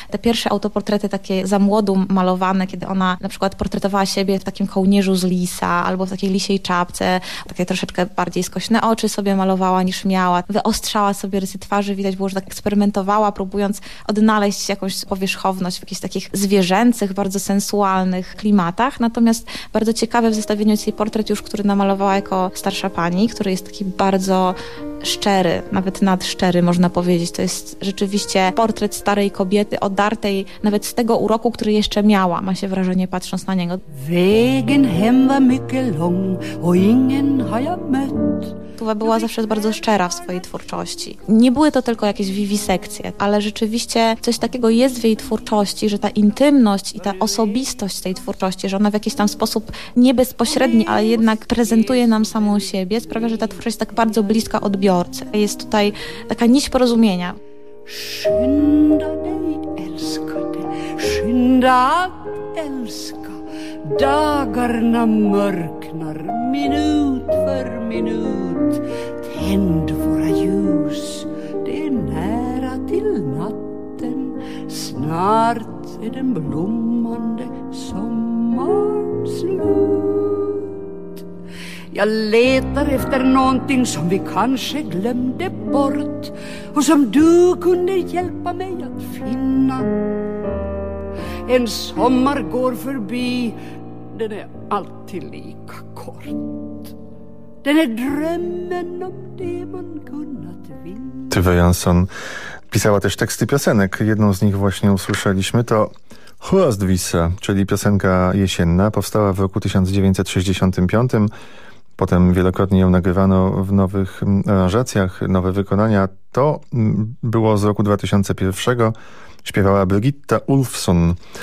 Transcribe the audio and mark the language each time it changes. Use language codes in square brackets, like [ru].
[pl] Te pierwsze autoportrety takie za młodu malowane, kiedy ona na przykład portretowała siebie w takim kołnierzu z lisa albo w takiej lisiej czapce, takie troszeczkę bardziej skośne oczy sobie malowała niż miała, wyostrzała sobie rysy twarzy, widać było, że tak eksperymentowała, próbując odnaleźć jakąś powierzchowność w jakichś takich zwierzęcych, bardzo sensualnych klimatach. Natomiast bardzo ciekawe w zestawieniu jest jej portret już, który namalowała jako starsza pani, który jest taki bardzo szczery, nawet nadszczery, można powiedzieć. To jest rzeczywiście portret starej kobiety, odartej nawet z tego uroku, który jeszcze miała, ma się wrażenie, patrząc na niego. [sv] Wegen hem war mycket lång, och ingen har jag mött. [pl] Tuwa była zawsze bardzo szczera w swojej twórczości. Nie były to tylko jakieś wiwisekcje, ale rzeczywiście coś takiego jest w jej twórczości, że ta intymność i ta osobistość tej twórczości, że ona w jakiś tam sposób nie bezpośredni, ale jednak prezentuje nam samą siebie, sprawia, że ta twórczość jest tak bardzo bliska odbiorcy. Jest tutaj taka nić porozumienia. [sv] Szynda dej, elskade, szynda, elsko, dagar na mörknar, minut för minut. Tänd våra ljus, det är nära till natten. Snart är den blommande sommaren slut. Jag letar efter någonting som vi kanske glömde bort och som du kunde hjälpa mig att finna. En sommar går förbi, den är alltid lika kort. Den är drömmen om det man kunnat vinna. [pl] Tuve Jansson pisała też teksty piosenek. Jedną z nich właśnie usłyszeliśmy, to Höstvisa, czyli piosenka jesienna. Powstała w roku 1965. Potem wielokrotnie ją nagrywano w nowych aranżacjach, nowe wykonania. To było z roku 2001. Śpiewała Birgitta Ulfsson.